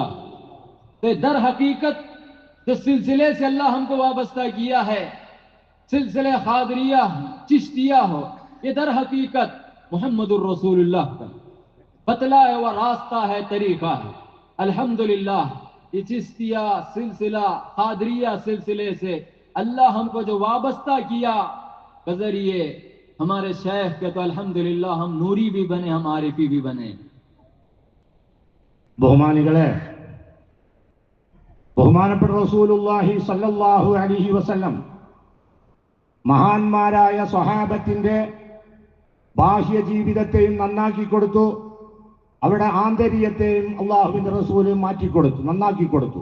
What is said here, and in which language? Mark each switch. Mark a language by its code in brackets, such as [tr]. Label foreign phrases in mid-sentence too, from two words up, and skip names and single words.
[ur] تو در حقیقت جو سلسلے سے اللہ ہم کو وابستہ کیا ہے، سلسلے قادریہ چشتیہ ہو، یہ در حقیقت محمد الرسول اللہ کا بتلایا ہوا راستہ ہے، طریقہ ہے. الحمدللہ یہ چشتیہ سلسلہ، قادریہ سلسلے سے اللہ ہم کو جو وابستہ کیا بذریعے ہمارے شیخ کے، تو الحمدللہ ہم نوری بھی بنے، ہم عارفی بھی بنے. [ml] ബഹുമാനപ്പെട്ട [ar] رسول الله صلى الله عليه وسلم [ml] മഹാന്മാരായ സ്വഹാബത്തിന്റെ ബാഹ്യ ജീവിതത്തെയും നന്നാക്കി കൊടുത്തു, അവരുടെ ആന്തരികത്തെയും അള്ളാഹുവിന്റെ റസൂല് മാറ്റിക്കൊടുത്തു, നന്നാക്കി കൊടുത്തു.